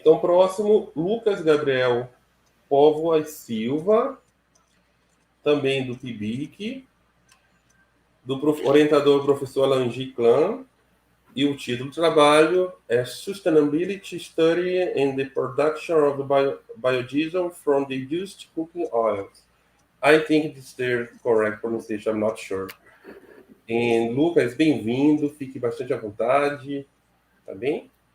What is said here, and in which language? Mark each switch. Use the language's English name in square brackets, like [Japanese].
[Portuguese] Então, próximo, Lucas Gabriel Póvoas Silva, também do PIBIC, do orientador professor Langi Clan, e o título do trabalho é [English] Sustainability Study in the Production of Biodiesel from the Used Cooking Oils. I think it's the correct pronunciation, I'm not sure. [Portuguese] E Lucas, bem-vindo, fique bastante à vontade, tá bem?